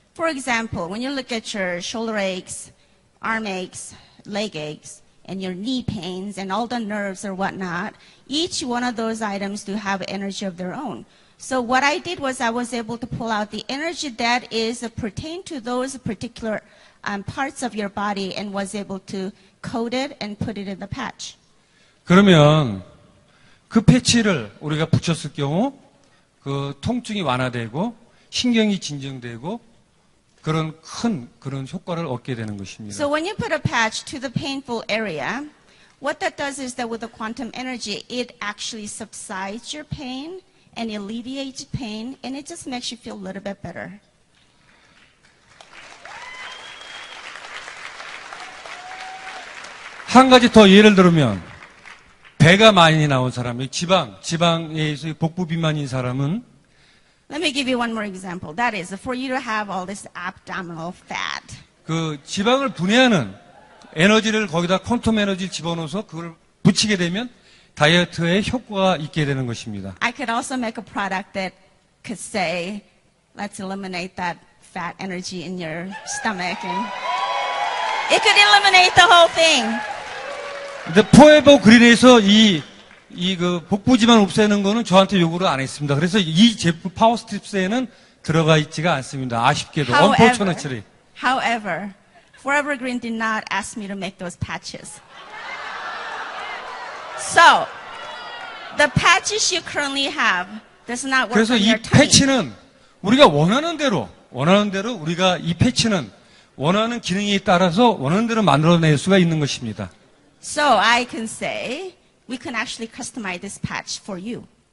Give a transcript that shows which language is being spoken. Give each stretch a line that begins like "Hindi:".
English: For example, when you look at your shoulder aches, arm aches, leg aches, and your knee pains and all the nerves or whatnot, each one of those items do have energy of their own. So what I did was I was able to pull out the energy that is pertain to those particular parts of your body and was able to code it and put it in the patch.
Korean: 그러면 그 패치를 우리가 붙였을 경우 그 통증이 완화되고 신경이 진정되고 그런 그런 효과를 얻게 되는 것입니다.
English: So when you put a patch to the painful area, what that does is that with the quantum energy, it actually subsides your pain and alleviates pain, and it just makes you feel a little bit better.
Korean: 한 가지 더 예를 들면 배가 많이 나온 사람, 지방에서 복부 비만인 사람은
English: Let me give you one more example. That is for you to have all this abdominal fat.
Korean: 그 지방을 분해하는 에너지를 거기다 퀀텀 에너지 집어넣어서 그걸 붙이게 되면 다이어트에 효과가 있게 되는 것입니다.
English: I could also make a product that could say, let's eliminate that fat energy in your stomach, and it could eliminate the whole thing.
Korean: 근데 포에버 그린에서 그 복부지만 없애는 거는 저한테 요구를 안 했습니다. 그래서 이 제품 파워스트립스에는 들어가 있지가 않습니다. 아쉽게도.
English: unfortunately. However, Forever Green did not ask me to make those patches. So, the patches you currently have does not work
Korean: 그래서
English: on
Korean: 이
English: your tummy.
Korean: 패치는 우리가 원하는 대로 우리가 이 패치는 원하는 기능에 따라서 원하는 대로 만들어낼 수가 있는 것입니다.
English: So I can say, we can actually customize this patch for you.